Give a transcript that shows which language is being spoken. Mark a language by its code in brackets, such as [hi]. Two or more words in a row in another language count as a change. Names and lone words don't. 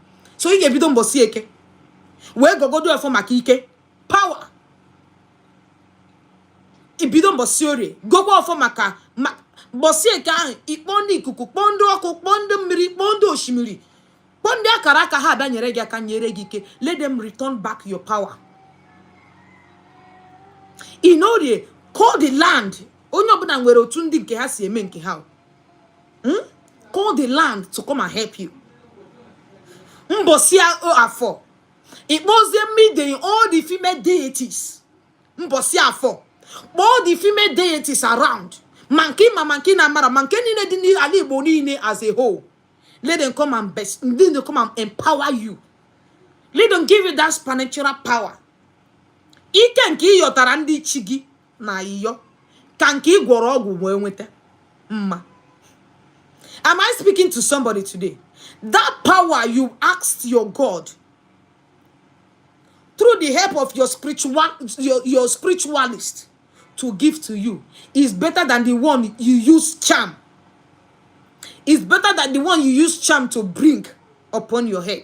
[ig] So ị ga-ebido mbọsị Eke. Wee gogodo efọ maka ike. Power. Ibido mbọsị Orie. Gokwa ọfọ maka mbọsị Eke ahụ. Ikpọ ndị ikuku, kpọọ ndị ọkụ, kpọọ ndị mmiri, kpọọ ndị osimiri. Kpọọ ndị akara aka ha abịa nyere gị aka, nyere gị ike. [en] Let them return back your power. In Orie, call the land. [ig] Onye ọbụla nwere otu ndị nke ha si eme nke ha. [en] Call the land to come and help you. [ig] Mbọsị Afọ. [en] Ikpozie midday all the female deities. [ig] Mbọsị Afọ. [en] All the female deities around. [ig] Manki na mara. Manki niile dị n'ala Igbo niile [en] as a whole. Let them come and empower you. Let them give you that supernatural power. [ig] Ike nke ịyọtara ndị ichi gị na iyo. Ka nke ịgwọrọ ọgwụ wee nweta mma. [en] Am I speaking to somebody today? That power you asked your God through the help of your spiritualist to give to you is better than the one you use charm. It's better than the one you use charm to bring upon your head.